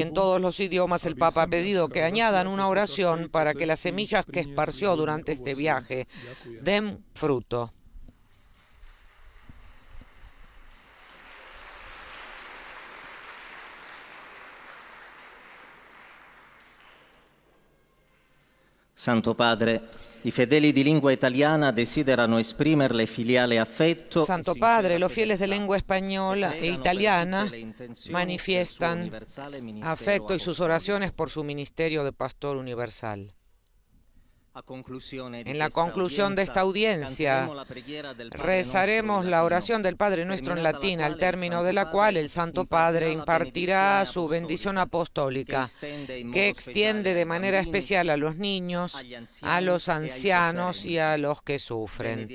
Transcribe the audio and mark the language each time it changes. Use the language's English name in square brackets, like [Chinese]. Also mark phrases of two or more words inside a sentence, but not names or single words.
[Spanish] Y en todos los idiomas el Papa ha pedido que añadan una oración para que las semillas que esparció durante este viaje den fruto. Santo Padre, [Italian] i fedeli di lingua italiana desiderano esprimerle filiale affetto. [Spanish] Santo Padre, los fieles de lengua española e italiana manifiestan afecto y sus oraciones por su ministerio de pastor universal. En la conclusión de esta audiencia, rezaremos la oración del Padre Nuestro en latín, al término de la cual el Santo Padre impartirá su bendición apostólica, que extiende de manera especial a los niños, a los ancianos y a los que sufren.